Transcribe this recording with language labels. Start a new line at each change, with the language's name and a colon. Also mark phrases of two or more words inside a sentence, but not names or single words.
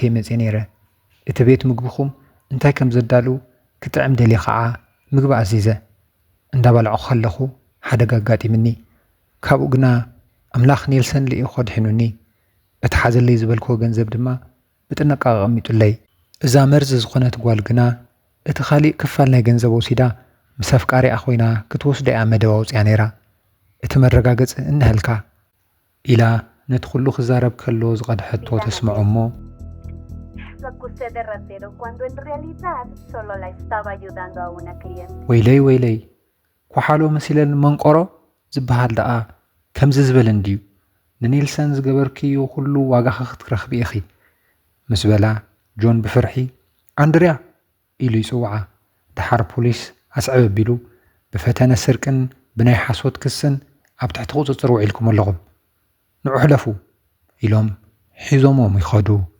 Tigrinya: እየ መፅእ ነይረ እቲ ቤት ምግብኹም እንታይ ከም ዘዳሉ ክጥዕም ደልየ ከዓ ምግቢ ኣዚዘ እንዳበልዖ ከለኹ ሓደጋ ኣጋጢምኒ ካብኡ ግና ኣምላኽ ኔልሰን ልእዮ ከድሒኑኒ እቲ ሓዘለይ ዝበልክዎ ገንዘብ ድማ ብጥንቃቐ ቀሚጡለይ እዛ መርዚ ዝኾነት ጓል ግና እቲ ካሊእ ክፋል ናይ ገንዘብ ወሲዳ ምስ ኣፍቃሪኣ ኮይና ክትወስዶ እያ መደባ ውፅያ ነይራ እቲ መረጋገፂ እንህልካ ኢላ ነቲ ኩሉ ክዛረብ ከሎ ዝቐድሐቶ ተስምዖ እሞ
Spanish: Lo acusé de ratero cuando en realidad solo la estaba ayudando a una cliente.
Tigrinya: ወይለይ ኳሓሎ መሲለን መንቆሮ ዝበሃል ደኣ ከምዚ ዝበለን ድዩ ንኔልሰን ዝገበርክዮ ኩሉ ዋጋኻ ክትረኽቢ ኢኺ ምስ በላ ጆን ብፍርሒ ኣንድርያ ኢሉ ይፅውዓ ድሓር ፖሊስ ኣስዕብ ኣቢሉ ብፈተነ ስርቅን ብናይ ሓሶት ክስን ኣብ ትሕቲ ቁፅፅር ውዒልኩም ኣለኹም ንዑ ሕለፉ ኢሎም ሒዞሞም ይኸዱ